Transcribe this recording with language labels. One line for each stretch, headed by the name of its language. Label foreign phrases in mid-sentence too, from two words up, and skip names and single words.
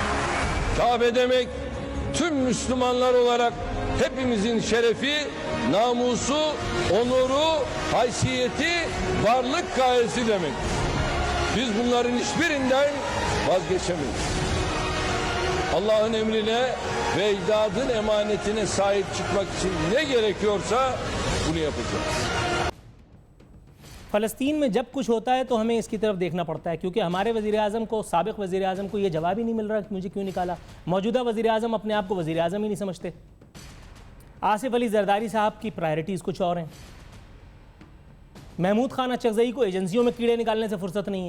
Turkish: Kabe demek tüm Müslümanlar olarak hepimizin şerefi, namusu, onuru, haysiyeti, varlık gayesi demektir. Biz bunların hiçbirinden vazgeçemeyiz. Allah'ın emrine ve icdadın emanetine sahip çıkmak için ne gerekiyorsa bunu yapacağız.
Urdu: فلسطین میں جب کچھ ہوتا ہے تو ہمیں اس کی طرف دیکھنا پڑتا ہے، کیونکہ ہمارے وزیر اعظم کو، سابق وزیر اعظم کو یہ جواب ہی نہیں مل رہا کہ مجھے کیوں نکالا. موجودہ وزیر اعظم اپنے آپ کو وزیر اعظم ہی نہیں سمجھتے۔ آصف علی زرداری صاحب کی پرائیورٹیز کچھ اور ہیں. محمود خان اچکزئی کو ایجنسیوں میں کیڑے نکالنے سے فرصت نہیں ہے.